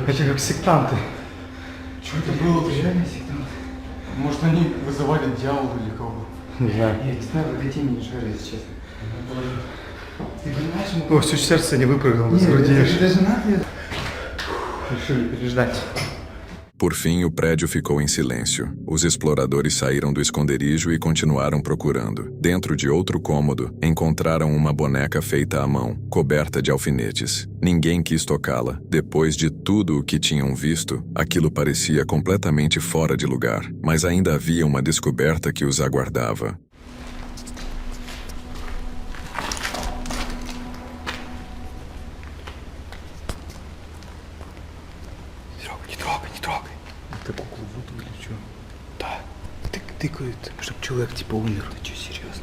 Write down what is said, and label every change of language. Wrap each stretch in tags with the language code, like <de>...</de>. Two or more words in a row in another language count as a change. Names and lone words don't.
<ru>Это как сектанты. Что это было? Реально сектанты? Может, они вызывали дьявола или кого? Не знаю. Я не знаю, в этой теме не шарю, если честно. Ты понимаешь, О, чуть сердце не выпрыгнуло из Нет, груди. это даже надо. Решили переждать.</ru> <pt>Por fim, o prédio ficou em silêncio. Os exploradores saíram do esconderijo e continuaram procurando. Dentro de outro cômodo, encontraram uma boneca feita à mão, coberta de alfinetes. Ninguém quis tocá-la. Depois de tudo o que tinham visto, aquilo parecia completamente fora de lugar. Mas ainda havia uma descoberta que os aguardava.</pt> <ru>Не трогай. Это куклу Вуду или что? Да. Тыкают, чтобы человек типа умер. Ты что, серьезно?</ru>